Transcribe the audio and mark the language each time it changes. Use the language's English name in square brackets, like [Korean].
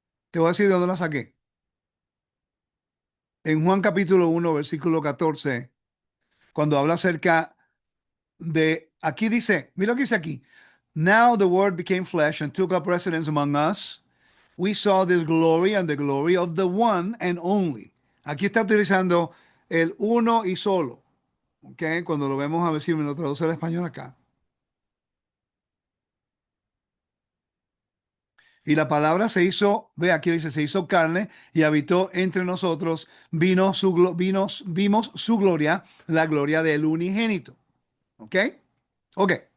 [Spanish] Te voy a decir de dónde las saqué. En Juan capítulo 1, versículo 14, cuando habla acerca aquí dice, mira lo que dice aquí. [English] Now the word became flesh and took up residence among us. We saw this glory and the glory of the one and only. [Spanish] Aquí está utilizando el uno y solo. ¿Ok? Cuando lo vemos, a ver si me lo traduce al español acá. Y la palabra se hizo, ve aquí dice, se hizo carne y habitó entre nosotros, vimos su gloria, la gloria del unigénito. ¿Ok? Ok.